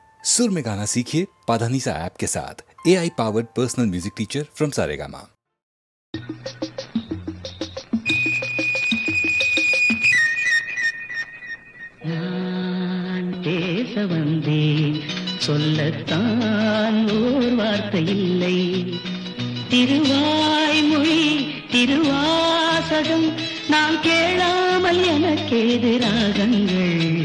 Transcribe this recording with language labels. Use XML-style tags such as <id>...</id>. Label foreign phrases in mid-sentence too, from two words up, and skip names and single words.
<hi>सुर में गाना सीखिए पाधानीसा ऐप के साथ।</hi> <en>AI powered personal music teacher from Saregama.</en> <ta>பேச வந்தேன் சொல்லத்தான் ஓர் வார்த்தை இல்லை. திருவாய்மொழி திருவாசகம் நான் கேளாமல் எனக்கேது ராகங்கள்.</ta>